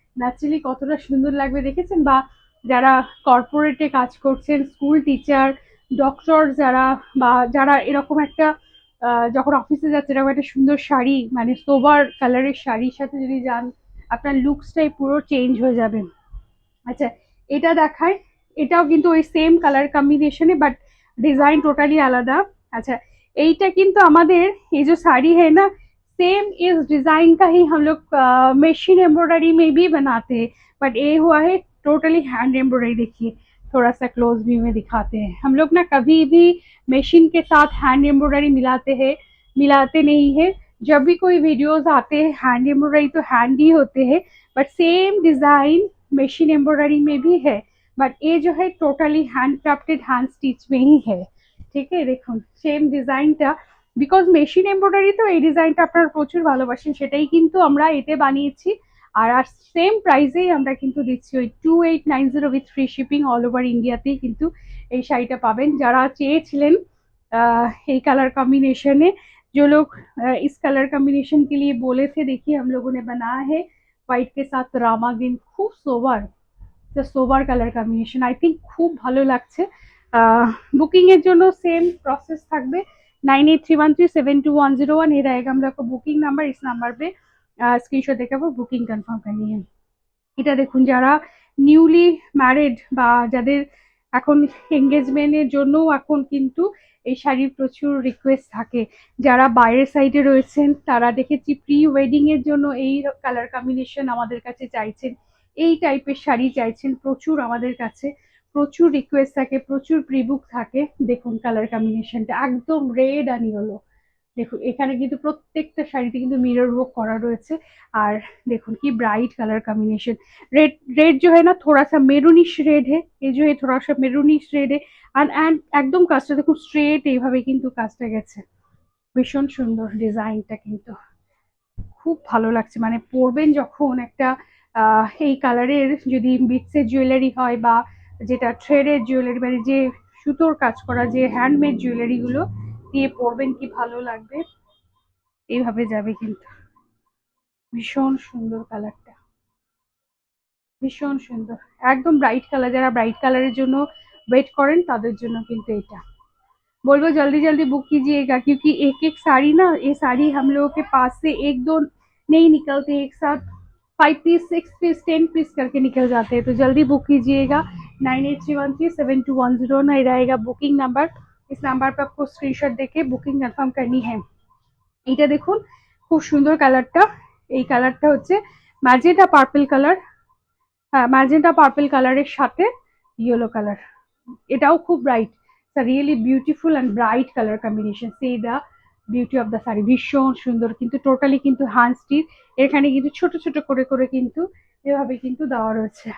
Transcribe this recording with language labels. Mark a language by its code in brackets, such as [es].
[bn] Naturally কতটা সুন্দর লাগবে দেখেছেন? বা যারা কর্পোরেটে কাজ করছেন, স্কুল টিচার, ডক্টর যারা, বা যারা এরকম একটা যখন অফিসে যাচ্ছে এরকম একটা সুন্দর শাড়ি মানে সোবার কালারের শাড়ির সাথে যদি যান, আপনার লুকসটাই পুরো চেঞ্জ হয়ে যাবে। আচ্ছা, এটা দেখায়, এটাও কিন্তু ওই সেম কালার কম্বিনেশনে বাট [hi] डिजाइन टोटली आलादा। अच्छा, [bn] এইটা কিন্তু আমাদের [hi] ये जो साड़ी है ना, सेम इस डिजाइन का ही हम लोग मशीन एम्ब्रॉयडरी में भी बनाते हैं, बट ये हुआ है टोटली हैंड एम्ब्रॉयडरी। देखिए थोड़ा सा क्लोज व्यू में दिखाते हैं। हम लोग ना कभी भी मशीन के साथ हैंड एम्ब्रॉयडरी मिलाते नहीं है। जब भी कोई वीडियोस आते हैं हैंड एम्ब्रॉयडरी तो हैंड ही होते हैं, but same design machine embroidery में भी है, बट ये जो है totally hand crafted hand stitch में ही है। ठीक है, [bn] দেখুন সেম ডিজাইনটা, বিকজ মেশিন এমব্রয়ডারি তো এই ডিজাইনটা আপনারা প্রচুর ভালোবাসেন, সেটাই কিন্তু আমরা এতে বানিয়েছি। আর আর সেম প্রাইসেই আমরা কিন্তু দিচ্ছি ওই 2890 with free shipping all over ইন্ডিয়াতেই কিন্তু এই শাড়িটা পাবেন। যারা চেয়েছিলেন এই [hi] कलर कॉम्बिनेशन है, जो लोग इस कलर कॉम्बिनेशन के लिए बोले थे, देखिए हम लोगों ने बनाया है व्हाइट के साथ रामा ग्रीन, खूब sober, [bn] sober colour combination. I think খুব ভালো লাগছে। বুকিং এর জন্য সেম প্রসেস থাকবে, [hi] 9831372101 ये रहेगा हम लोग का बुकिंग नंबर। इस नंबर पे स्क्रीनशॉट देकर वो बुकिंग कंफर्म करनी है। [bn] এটা দেখুন যারা নিউলি ম্যারিড বা যাদের এখন এঙ্গেজমেন্টের জন্যও এখন কিন্তু এই শাড়ির প্রচুর রিকোয়েস্ট থাকে, যারা বাইরের সাইডে রয়েছেন তারা দেখেছি প্রি ওয়েডিং এর জন্য এই কালার কম্বিনেশন আমাদের কাছে চাইছেন, এই টাইপের শাড়ি চাইছেন প্রচুর আমাদের কাছে, প্রচুর রিকোয়েস্ট থাকে, প্রচুর প্রি বুক থাকে। দেখুন কালার কম্বিনেশনটা একদম রেড আর ইয়েলো। দেখুন এখানে কিন্তু প্রত্যেকটা শাড়িতে কিন্তু मिरर वर्क করা রয়েছে। [hi] আর देखुन की bright colour combination, red red जो है ना थोड़ा सा मेरूनिश रेड है, ये जो है थोड़ा सा मेरूनिश रेड है। [bn] एंड একদম কাজটা দেখুন স্ট্রেট এইভাবে কিন্তু কাজটা গেছে, ভীষণ সুন্দর ডিজাইনটা কিন্তু খুব ভালো লাগছে। মানে পরবেন যখন একটা এই কালারের যদি বিটসের জুয়েলারি হয় বা যেটা থ্রেডের জুয়েলারি মানে যে সুতোর কাজ করা যে হ্যান্ডমেড জুয়েলারি গুলো দিয়ে পরবেন কি ভালো লাগবে, এইভাবে যাবে কিন্তু। ভীষণ সুন্দর কালারটা, ভীষণ সুন্দর, একদম ব্রাইট কালার। যারা ব্রাইট কালারের জন্য ওয়েট করেন তাদের জন্য কিন্তু এটা [hi] बोलबो जल्दी जल्दी बुक कीजिएगा, क्योंकि एक एक साड़ी ना, ये साड़ी हम लोगों के पास से एक दो नहीं निकलते, एक साथ 5 पीस 6 पीस 10 पीस करके निकल जाते हैं। तो जल्दी बुक कीजिएगा। 9831372101 नहीं रहेगा बुकिंग नंबर। इस नंबर पर आपको स्क्रीनशॉट देके बुकिंग कन्फार्म करनी है। [bn] এটা দেখুন খুব সুন্দর কালারটা, এই কালারটা হচ্ছে ম্যাজেন্টা পার্পল কালার, হ্যাঁ ম্যাজেন্টা পার্পল কালারের সাথে ইয়েলো কালার, এটাও খুব bright. Really beautiful and bright colour combination, say the beauty of the sari, ভীষণ সুন্দর কিন্তু টোটালি কিন্তু হ্যান্ড স্টিচ, এখানে কিন্তু ছোট ছোট করে করে কিন্তু এভাবে কিন্তু দেওয়া রয়েছে।